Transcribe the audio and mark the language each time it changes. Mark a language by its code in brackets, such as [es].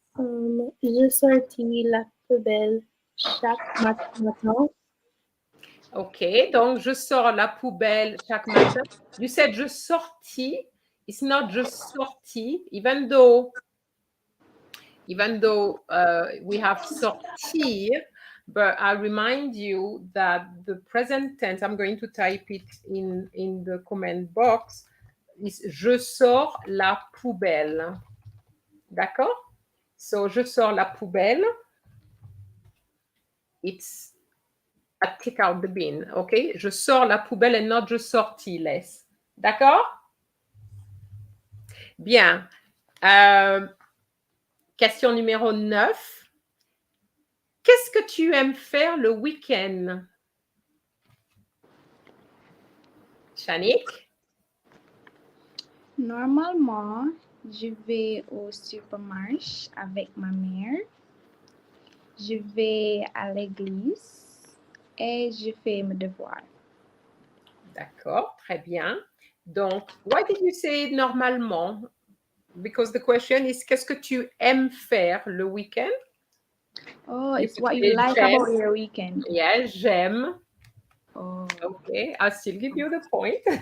[fr] Je sortis la poubelle chaque matin. OK, donc je sors la poubelle chaque matin. [en] You said [fr] je sortis. [en] It's not just sorti, even though we have sortir, but I remind you that the present tense, I'm going to type it in the comment box, is [fr] je sors la poubelle. D'accord? So, je sors la poubelle. [en] It's I take out the bin, OK? [fr] Je sors la poubelle [en] and not [fr] je sortis, les. D'accord? Bien. Question numéro 9. Qu'est-ce que tu aimes faire le week-end? Shanique? Normalement, je vais au supermarché avec ma mère. Je vais à l'église et je fais mes devoirs. D'accord, très bien. [en] Donc, why did you say normalement? Because the question is, [fr] qu'est-ce que tu aimes faire le week-end? [en] Oh, it's what you like about your weekend. Yeah, [fr] j'aime. [en] Oh. Okay, I'll still give you the point.